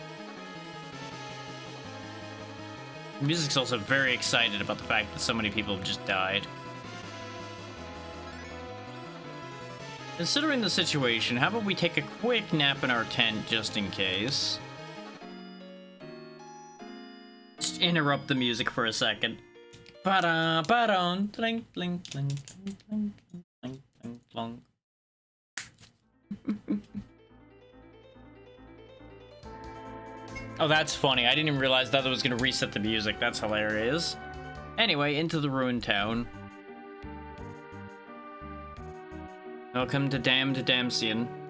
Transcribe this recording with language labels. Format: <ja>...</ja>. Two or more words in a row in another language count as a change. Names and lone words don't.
<en>The music's also very excited about the fact that so many people have just died. Considering the situation, how about we take a quick nap in our tent just in case? Just interrupt the music for a second. Ba-da, ba-da, tling, tling, tling, tling, tling, tling, tling, tling. Oh, that's funny. I didn't even realize that it was going to reset the music. That's hilarious. Anyway, into the ruined town. Welcome to Damsian.</en>